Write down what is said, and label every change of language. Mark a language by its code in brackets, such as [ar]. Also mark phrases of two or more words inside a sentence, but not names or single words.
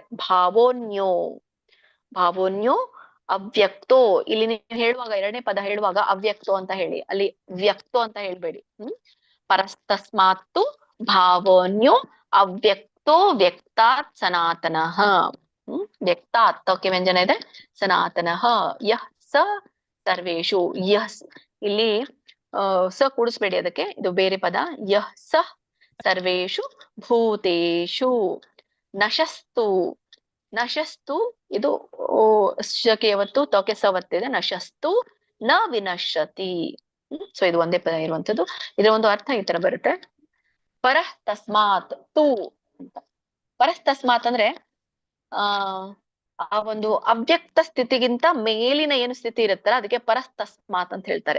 [sa] ಭಾವೋನ್ಯೋ ಭಾವೋನ್ಯೋ ಅವ್ಯಕ್ತೋ. [kn] ಇಲ್ಲಿ ನೀವು ಹೇಳುವಾಗ 2ನೇ ಪದ ಹೇಳುವಾಗ ಅವ್ಯಕ್ತೋ ಅಂತ ಹೇಳಿ, ಅಲ್ಲಿ ವ್ಯಕ್ತೋ ಅಂತ ಹೇಳ್ಬೇಡಿ. [sa] ಪರಸ್ತಸ್ಮಾತ್ತು ಭಾವೋನ್ಯೋ ಅವ್ಯಕ್ತೋ ವ್ಯಕ್ತಾತ್ ಸನಾತನಃ. [kn] ವ್ಯಕ್ತಾತ್ ಓಕೆ ವ್ಯಂಜನ ಇದೆ, [sa] ಸನಾತನಃ ಯಃ ಸ ಸರ್ವೇಷು. [kn] ಯಃ ಇಲ್ಲಿ ಸ ಕೂಡಿಸ್ಬೇಡಿ ಅದಕ್ಕೆ, ಇದು ಬೇರೆ ಪದ. [sa] ಯಃ ಸ ಸರ್ವೇಷು ಭೂತೇಷು ನಶಸ್ತು. [kn] ನಶಸ್ತು ಇದು ಶಕೆ ಯಾವತ್ತು ತೋಕೆ ಸವತ್ತಿದೆ. [sa] ನಶಸ್ತು ನ ವಿನಶ್ಯತಿ. [kn] ಸೊ ಇದು ಒಂದೇ ಪದ ಇರುವಂತದ್ದು. ಇದರ ಒಂದು ಅರ್ಥ ಈ ತರ ಬರುತ್ತೆ. [sa] ಪರಃ ತಸ್ಮಾತ್ ತು [kn] ಅಂತ. [sa] ಪರಃ ತಸ್ಮಾತ್ [kn] ಅಂದ್ರೆ ಆ ಒಂದು ಅವ್ಯಕ್ತ ಸ್ಥಿತಿಗಿಂತ ಮೇಲಿನ ಏನು ಸ್ಥಿತಿ ಇರುತ್ತಲ್ಲ ಅದಕ್ಕೆ [sa] ಪರಃ ತಸ್ಮಾತ್ [kn] ಅಂತ ಹೇಳ್ತಾರೆ.